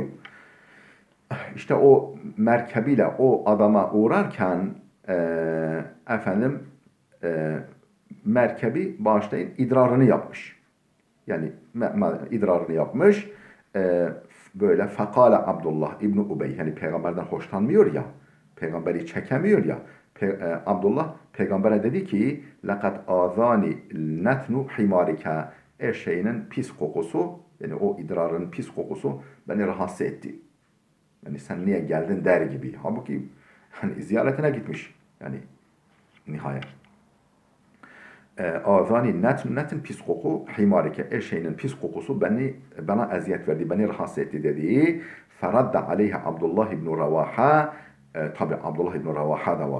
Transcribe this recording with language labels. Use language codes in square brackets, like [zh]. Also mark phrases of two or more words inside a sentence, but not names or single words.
[tr] İşte o merkebiyle o adama uğrarken merkebi bağışlayın idrarını yapmış. Yani idrarını yapmış. Böyle fekale Abdullah İbni Ubey yani peygamberden hoşlanmıyor ya. Peygamberi çekemiyor ya. Abdullah peygambere dedi ki [ar] لَقَدْ آذَانِ نَتْنُ حِمَارِكَ [tr] eşeğinin pis kokusu Yani o idrarın pis kokusu beni rahatsız etti. Yani sen niye geldin der gibi. Halbuki hani ziyaretine gitmiş. Yani nihayet. [ar] آذاني نتن [tr] pis koku himarike eşeğinin pis kokusu bana eziyet verdi, beni rahatsız etti dediği [ar] فرد عليه [tr] Abdullah ibn Ravaha tabi Abdullah ibn Ravaha da var.